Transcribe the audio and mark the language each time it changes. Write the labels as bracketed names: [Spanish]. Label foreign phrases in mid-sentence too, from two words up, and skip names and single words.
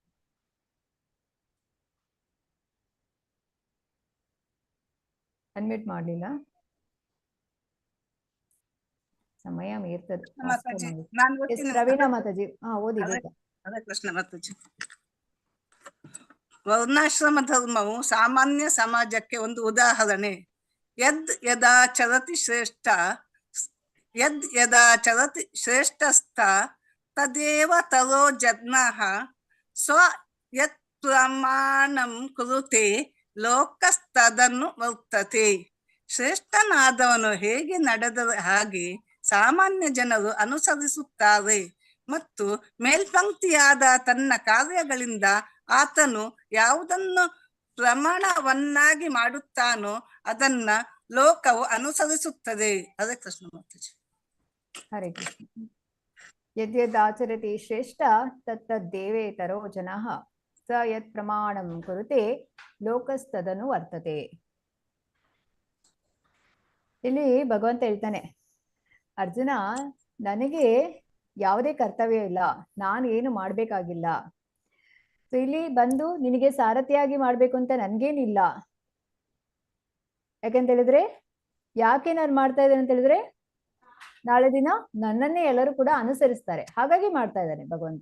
[Kannada] ಅನ್ಮ್ಯೂಟ್ ಮಾಡಲಿಲ್ಲ, ಸಮಯ ಮೀರ್ತದೆ. ಎಸ್, ಪ್ರವೀಣಾ ಮಾತಾಜಿ ಓದಿ. ಹರೇ ಕೃಷ್ಣ ಮಾತಾಜಿ. ವರ್ಣಾಶ್ರಮ ಧರ್ಮವು ಸಾಮಾನ್ಯ ಸಮಾಜಕ್ಕೆ ಒಂದು ಉದಾಹರಣೆ. [Sanskrit] ಯದಾ ಚರತಿ ಶ್ರೇಷ್ಠಸ್ಥ ತದೇವ ತರೋ ಜನ್ಮಃ ಸ್ವ ಯತ್ ಪ್ರಮಾಣಂ ಕುರುತೆ ಲೋಕಸ್ತದನ್ನು ವರ್ತತೆ. [Kannada] ಶ್ರೇಷ್ಠನಾದವನು ಹೇಗೆ ನಡೆದರೆ ಹಾಗೆ ಸಾಮಾನ್ಯ ಜನರು ಅನುಸರಿಸುತ್ತಾರೆ, ಮತ್ತು ಮೇಲ್ಪಂಕ್ತಿಯಾದ ತನ್ನ ಕಾರ್ಯಗಳಿಂದ ಆತನು ಯಾವುದನ್ನು ಪ್ರಮಾಣವನ್ನಾಗಿ ಮಾಡುತ್ತಾನೋ ಅದನ್ನ ಲೋಕವು ಅನುಸರಿಸುತ್ತದೆ. ಹರೇ ಕೃಷ್ಣ ಮಾತಾಜಿ. [Sanskrit] ಹರೇ ಕೃಷ್ಣ. ಯದ್ಯದಾಚರತಿ ಶ್ರೇಷ್ಠ ತತ್ತದ್ದೇವೇತರೋ ಜನಃ ಸ ಯತ್ ಪ್ರಮಾಣಂ ಕುರುತೆ ಲೋಕಸ್ತದನು ವರ್ತತೆ. [Kannada] ಇಲ್ಲಿ ಭಗವಂತ ಹೇಳ್ತಾನೆ, ಅರ್ಜುನ ನನಗೆ ಯಾವುದೇ ಕರ್ತವ್ಯ ಇಲ್ಲ, ನಾನು ಏನು ಮಾಡ್ಬೇಕಾಗಿಲ್ಲ. ಸೊ ಇಲ್ಲಿ ಬಂದು ನಿನಗೆ ಸಾರಥಿಯಾಗಿ ಮಾಡ್ಬೇಕು ಅಂತ ನನ್ಗೇನಿಲ್ಲ. ಯಾಕಂತ ಹೇಳಿದ್ರೆ, ಯಾಕೆ ನಾನು ಮಾಡ್ತಾ ಇದ್ದೇನೆ ಅಂತ ಹೇಳಿದ್ರೆ, ನಾಳೆ ದಿನ ನನ್ನನ್ನೇ ಎಲ್ಲರೂ ಕೂಡ ಅನುಸರಿಸ್ತಾರೆ, ಹಾಗಾಗಿ ಮಾಡ್ತಾ ಇದ್ದಾನೆ ಭಗವಂತ.